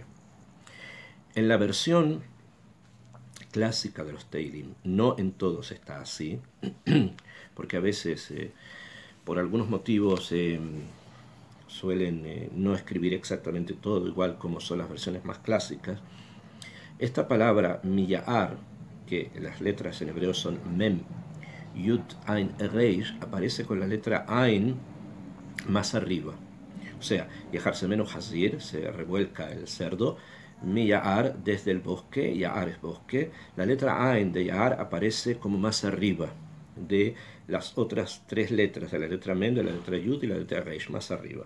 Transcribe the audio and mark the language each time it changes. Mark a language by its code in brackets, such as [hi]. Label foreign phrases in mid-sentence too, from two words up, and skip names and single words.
[es] En la versión clásica de los Teilim, no en todos está así, porque a veces, por algunos motivos, suelen no escribir exactamente todo igual como son las versiones más clásicas. Esta palabra miya'ar, que las letras en hebreo son mem, yud, ain, reish, aparece con la letra ain más arriba. O sea, [he] יכרסמנה חזיר, [es] se revuelca el cerdo, miya'ar desde el bosque, ya'ar es bosque, la letra ain de ya'ar aparece como más arriba de las otras tres letras, de la letra mem, de la letra yud y la letra reish, más arriba.